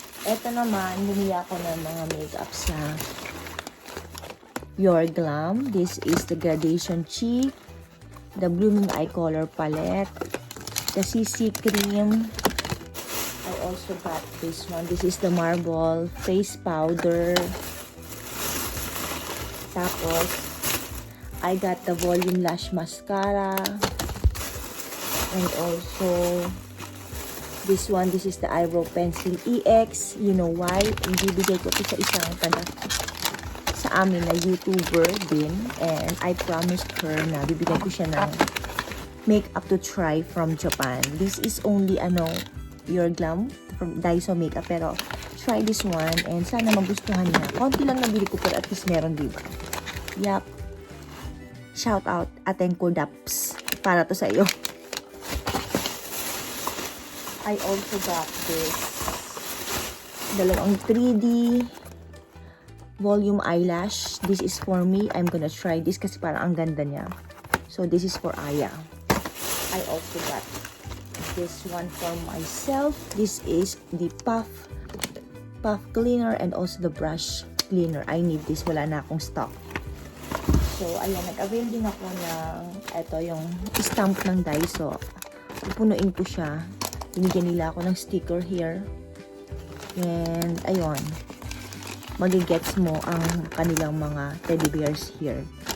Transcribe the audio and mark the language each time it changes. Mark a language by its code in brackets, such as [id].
[tl] Ito naman, bumili ako ng mga makeup sa Your Glam. [en] This is the Gradation Cheek, the Blooming Eye Color Palette, the CC Cream. I also got this one. This is the Marble Face Powder. [tl] Tapos, [en] I got the Volume Lash Mascara. And also, this one, this is the Eyebrow Pencil EX. You know why? [tl] Ibibigay ko ito sa isang sa amin na YouTuber din. [en] And I promised her [tl] na bibigyan ko siya ng [en] makeup to try from Japan. This is only, Pure Glam from Daiso Makeup. [tl] Pero, [en] try this one. [tl] And sana magustuhan niya. Konti lang nabili ko pero [en] at least [tl] meron, diba? Yup. [en] Shout out, [tl] Atenko Daps. Para to sa iyo. [en] I also got this [tl] dalawang [en] 3D volume eyelash. This is for me. I'm gonna try this [tl] kasi parang ang ganda niya. [en] So, this is for Aya. I also got this one for myself. This is the puff cleaner and also the brush cleaner. I need this. [tl] Wala na akong [en] stock. So, ayan. [tl] Nag-avail din ako ng ito yung stamp ng Daiso. Pupunuin ko siya. Binigyan nila ako ng [en] sticker here. [tl] And, ayun. Magigets mo ang kanilang mga teddy bears here.